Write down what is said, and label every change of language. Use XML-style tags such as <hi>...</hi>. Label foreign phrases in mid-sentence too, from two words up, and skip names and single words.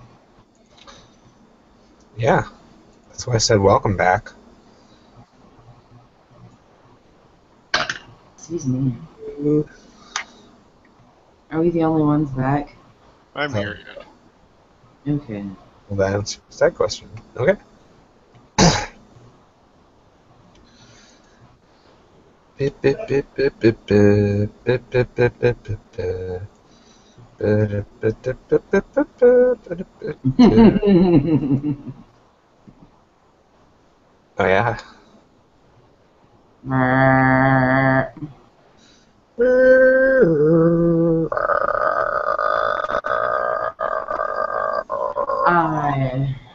<en>Yeah. That's why I said welcome back. Excuse me. Are we the only ones back? I'm here yet. Okay. Well, that answers that question. Okay. Bip, bip, bip, bip, bip, bip, bip, bip, bip, bip, bip, Oh yeah. I</en>